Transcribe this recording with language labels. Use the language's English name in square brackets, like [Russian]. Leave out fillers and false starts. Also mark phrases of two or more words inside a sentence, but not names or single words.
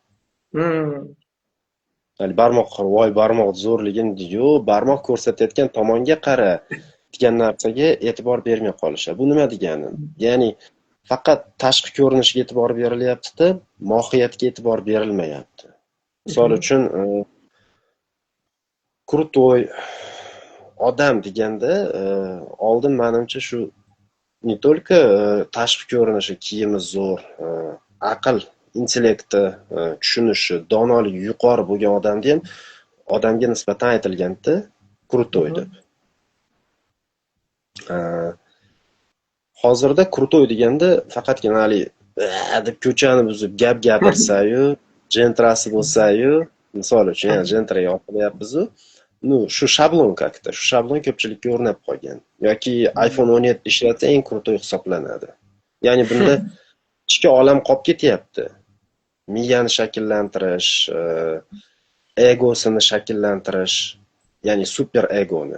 [Uzbek] Ya'ni voy barmoq zo'rligini, yo'q, barmoq ko'rsatayotgan tomonga qara degan narsaga e'tibor bermay qolishadi. Bu nima degani? Ya'ni faqat tashqi ko'rinishga e'tibor berilyapti-da, mohiyatga e'tibor berilmayapti. Misol uchun, krutoy odam deganda, oldin menimcha shu [Russian] не только [Uzbek] tashqi ko'rinishi, kiyimi zo'r, aql, intellekti, tushunishi, donoligi yuqori bo'lgan odamni ham odamga nisbatan aytilganda krutoy deb. Hozirda krutoy deganda faqatgina hali deb ko'chani buzib gap gapirsa-yu, jentrasi bo'lsa-yu, misol uchun, yana jentraga oqilyapmiz-ku. Shu shablon как-то, shu shablon ko'pchilikka o'rnab qolgan. Yoki iPhone 17 ishlatsa eng krutoy hisoblanadi. Ya'ni bunda ichki olam qolib ketyapti. Miyani shakllantirish, egosini shakllantirish, ya'ni super egoni.